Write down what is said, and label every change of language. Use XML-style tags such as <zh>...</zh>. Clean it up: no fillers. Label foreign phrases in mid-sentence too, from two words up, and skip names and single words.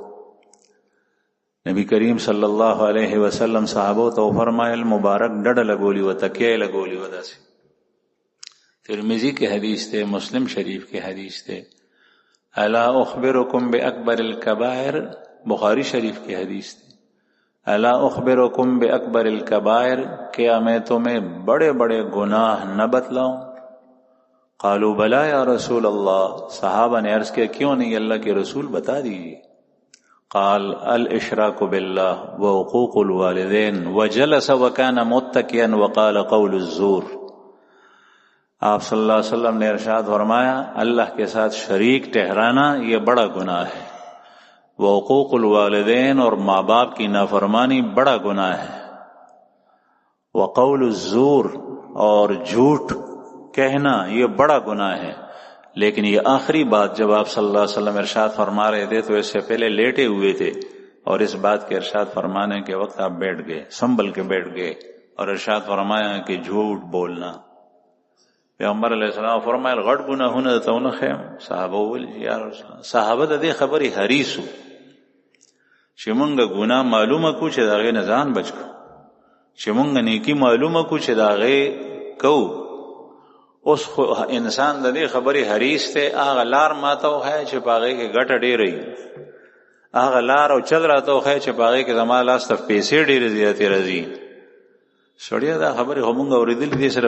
<ps>نبی کریم</ps> <ar>صلی الله علیه وسلم</ar> <ps>صحابو ته فرمایل مبارک ډډه لګولی و تکیه لګولی و داسې ترمذی کې حدیث ته مسلم شریف کې حدیث</ps> <ar>ته الا اخبرکم باکبر الکبائر</ar> <ps>بخاری شریف کې حدیث ته</ps> <ar>الا اخبرکم باکبر الکبائر</ar> <ur>کیا میں تمہیں بڑے بڑے گناہ نہ بتلاؤں</ur> <ar>قالوا بلا یا رسول اللہ</ar> <ur>صحابہ نے عرض کیا کیوں نہیں اللہ کے رسول بتا دیجیے</ur> <ar>قال الاشراک باللہ وعقوق الوالدین وجلس وکان متکئا وقال قول الزور</ar> <ur>آپ</ur> <ar>صلی اللہ علیہ وسلم</ar> <ur>نے ارشاد فرمایا اللہ کے ساتھ شریک ٹھہرانا یہ بڑا گناہ ہے</ur> <ar>وعقوق الوالدین</ar> <ur>اور ماں باپ کی نافرمانی بڑا گناہ ہے</ur> <ar>وقول الزور</ar> <ur>اور جھوٹ کہنا یہ بڑا گناہ ہے لیکن یہ آخری بات جب آپ</ur> <ar>صلی اللہ علیہ وسلم</ar> <ur>ارشاد فرما رہے تھے تو اس سے پہلے لیٹے ہوئے تھے اور اس بات کے ارشاد فرمانے کے وقت آپ بیٹھ گئے سنبھل کے بیٹھ گئے اور ارشاد فرمایا کہ جھوٹ بولنا</ur> <ps>پیغمبر علیہ السلام فرمایل غټ ګناهونه ته نه خیم صحابه ول یا رسول الله صحابه د دې خبرې حریصو چې مونږه ګناه معلومه کو چې داغه نه ځان بچ کو چې مونږه نیکی معلومه کو چې داغه کو اوس خو انسان د دې خبرې حریص ته هغه لار ماته وه چې پاغه کې ګټه ډېرې هغه لار او چل راته وه چې پاغه کې زما لاس ته پیسې ډېرې زیاتې راځي سړیا دا خبرې همغه اوریدل دي سره</ps>